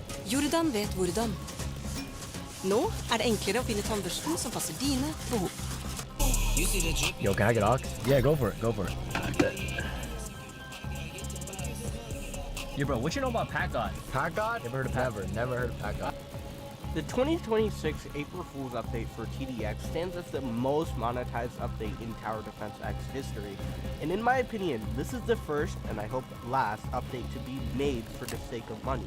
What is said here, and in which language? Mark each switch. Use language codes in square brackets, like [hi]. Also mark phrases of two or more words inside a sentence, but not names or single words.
[no] Jordan vet hvordan. Nå det enklere å finne tannbørsten som passer dine behov. [en] Yo, can I get Ox? Yeah, go for it. Go for it. Yeah, bro, what you know about Pack God? Pack God? Never heard of Pack. Never heard of Pack God. The 2026 April Fool's update for TDX stands as the most monetized update in Tower Defense X history, and in my opinion, this is the first, and I hope last, update to be made for the sake of money.